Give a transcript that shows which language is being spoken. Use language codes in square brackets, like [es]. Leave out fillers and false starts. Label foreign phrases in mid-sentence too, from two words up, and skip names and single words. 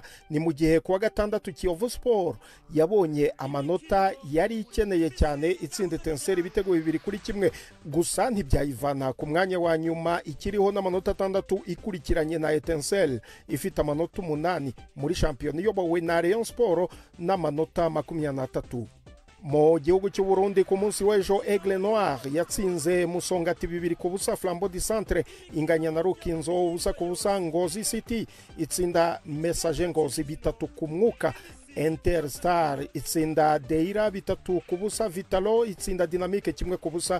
[rw] Ni mu gihe kuwa gatandatu Kiyovu Sport yabonye amanota yari ikeneye cyane, itsinda Etincelle ibitego 2-1, gusa ntibyayivana ku mwanya wa nyuma ikiriho n'amanota 6 ikurikiranye na Etincelle ifite amanota 8 muri shampiyona iyobowe na Rayon Sport n'amanota 23. Mu gihugu cy'u Burundi ku munsi w'ejo Aigle Noir yatsinze Musongati 2-0, Flambeau du Centre inganya na Rukinzo 1-0, Ngozi City itsinda Messager Ngozi 3 ku mwuka, Interstar itsinda Deira 3-0, Vitalo itsinda Dynamique 1-0.